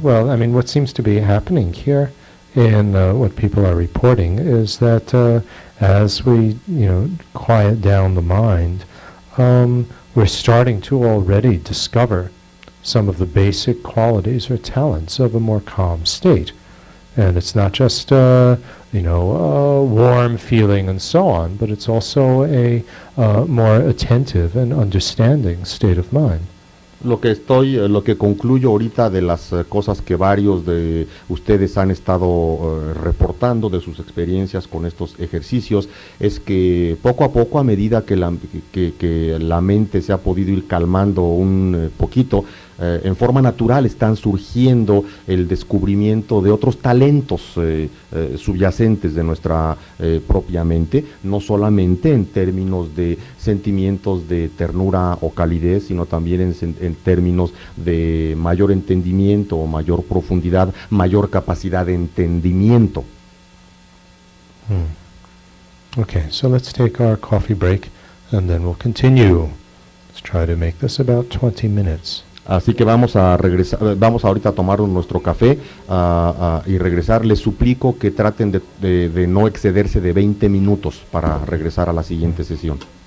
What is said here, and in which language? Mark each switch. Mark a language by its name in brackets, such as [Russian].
[English] Well, I mean, what seems to be happening here in what people are reporting is that as we, quiet down the mind, we're starting to already discover some of the basic qualities or talents of a more calm state. And it's not just, a warm feeling and so on, but it's also a more attentive and understanding state of mind. [Spanish] Lo que concluyo ahorita de las cosas que varios de ustedes han estado reportando de sus experiencias con estos ejercicios, es que poco a poco, a medida que la mente se ha podido ir calmando un poquito, en forma natural están surgiendo el descubrimiento de otros talentos subyacentes de nuestra propia mente, no solamente en términos de sentimientos de ternura o calidez, sino también en términos de mayor entendimiento o mayor profundidad, mayor capacidad de entendimiento. [English] Okay, so let's take our coffee break and then we'll continue. Let's try to make this about 20 minutes. [Spanish] Así que vamos a regresar, vamos ahorita a tomar nuestro café y regresar. Les suplico que traten de no excederse de 20 minutos para regresar a la siguiente sesión.